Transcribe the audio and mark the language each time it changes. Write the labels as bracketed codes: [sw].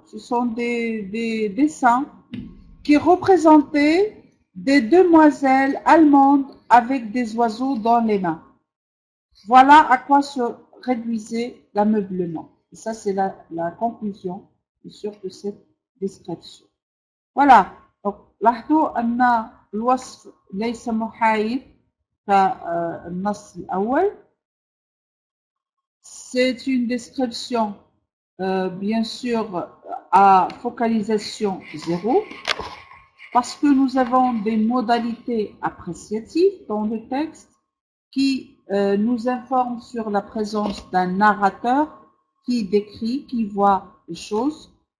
[fr] Ce sont des dessins qui représentaient des demoiselles allemandes avec des oiseaux dans les mains. Voilà à quoi se réduisait l'ameublement. Et ça, c'est la conclusion, bien sûr, de cette description. Voilà. [ar] Donc, لاحظوا أن الوصف ليس محايد كالنص الأول. [fr] C'est une description, bien sûr, à focalisation zéro, parce que nous avons des modalités appréciatives dans le texte qui nous informent sur la présence d'un narrateur qui décrit, qui voit les choses.